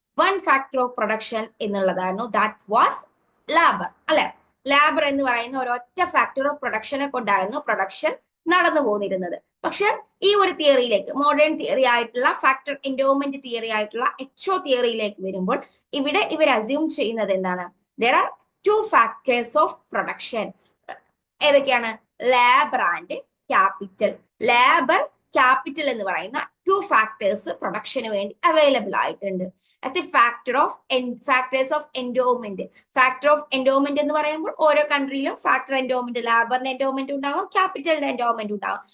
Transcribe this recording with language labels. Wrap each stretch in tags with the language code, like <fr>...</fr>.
<ml>One factor of production എന്നുള്ളതായിരുന്നു.</ml> <en>that was labour,</en> <ml>അല്ലെ? Labour എന്ന് പറയുന്ന ഒരൊറ്റ ഫാക്ടർ ഓഫ് പ്രൊഡക്ഷനെ കൊണ്ടായിരുന്നു പ്രൊഡക്ഷൻ നടന്നു പോന്നിരുന്നത്. പക്ഷെ ഈ ഒരു തിയറിയിലേക്ക്, മോഡേൺ തിയറി ആയിട്ടുള്ള ഫാക്ടർ എൻഡോമെന്റ് തിയറി ആയിട്ടുള്ള HO തിയറിയിലേക്ക് വരുമ്പോൾ ഇവിടെ ഇവർ അസ്യൂം ചെയ്യുന്നത് എന്താണ്?</ml> <en>there are two factors of production.</en> <ml>ഏതൊക്കെയാണ്? Labour and capital. Labour capital എന്ന് പറയുന്ന ടു ഫാക്ടേഴ്സ് പ്രൊഡക്ഷന് വേണ്ടി അവൈലബിൾ ആയിട്ടുണ്ട്. As A factors of endowment. Factor of endowment എന്ന് പറയുമ്പോൾ ഓരോ കൺട്രിയിലും ഫാക്ടർ എൻഡോമെന്റ്, ലേബറിന്റെ എൻഡോമെന്റ് ഉണ്ടാവും, ക്യാപിറ്റലിന്റെ എൻഡോമെന്റ് ഉണ്ടാവും.</ml>